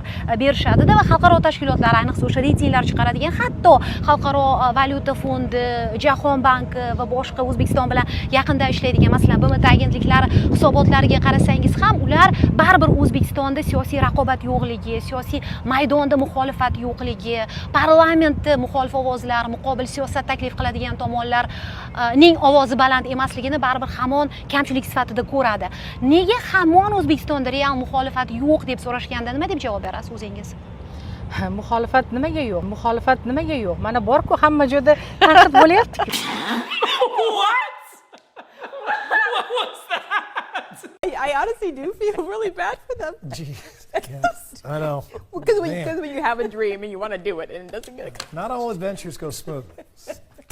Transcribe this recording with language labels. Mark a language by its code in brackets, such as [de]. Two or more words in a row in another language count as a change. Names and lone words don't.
[uz] berishadi-da va xalqaro tashkilotlar, ayniqsa o'sha reytinglar chiqaradigan, hatto Xalqaro valyuta fondi, Jahon banki va boshqa O'zbekiston bilan yaqinda ishlaydigan, masalan, BMT agentliklari hisobotlariga qarasangiz ham ular baribir O'zbekistonda siyosiy raqobat yo'qligi, siyosiy maydonda muxolifat yo'qligi, parlamentda muxolif ovozlar, muqobil siyosat taklif qiladigan tomonlarning ovozi baland emasligini baribir hamon kamchilik sifatida ko'radi. Nega hamon O'zbekistonda real muxolifat yo'q deb so'rashganda nima deb javob berasiz o'zingiz? Muxolifat nimaga yo'q? Muxolifat nimaga yo'q? Mana bor-ku, hamma joyda tanqid bo'lyapti. [en] What? What was that? I honestly do feel really bad for them. Jeez, yes, I know. Because Man. when you have a dream and you want to do it and it doesn't get Not all adventures go smoothly.